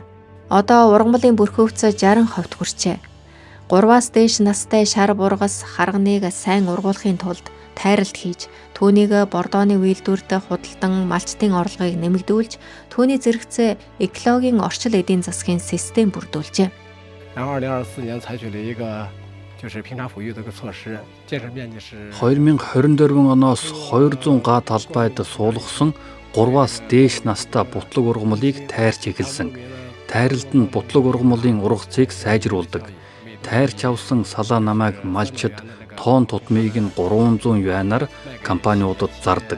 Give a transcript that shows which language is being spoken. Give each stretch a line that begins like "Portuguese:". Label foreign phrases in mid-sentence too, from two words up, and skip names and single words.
Mongolian: Одоо ургамлын бүрхөвц 60% хүрчээ. 3-аас дээш настай шар бургас харганыг сайн ургуулахын тулд тайралт хийж, түүнийг бордооны үйлдвэрт худалдан малчтын орлогыг нэмэгдүүлж, түүний зэрэгцээ экологийн орчил эдийн засгийн систем бүрдүүлжээ.
Chinese: 2024 年采取了一个就是平常抚育的一个措施，建设面积是
Mongolian: 2024 оноос 200 га талбайд суулгасан 3-аас дээш настай бутлаг ургамлыг тайрч эхэлсэн. Тайралт нь бутлаг ургамлын ургацыг сайжруулдаг. Тайрч авсан салаа намайг малчид тоон тутмыг нь 300 юанаар компаниудад зардаг.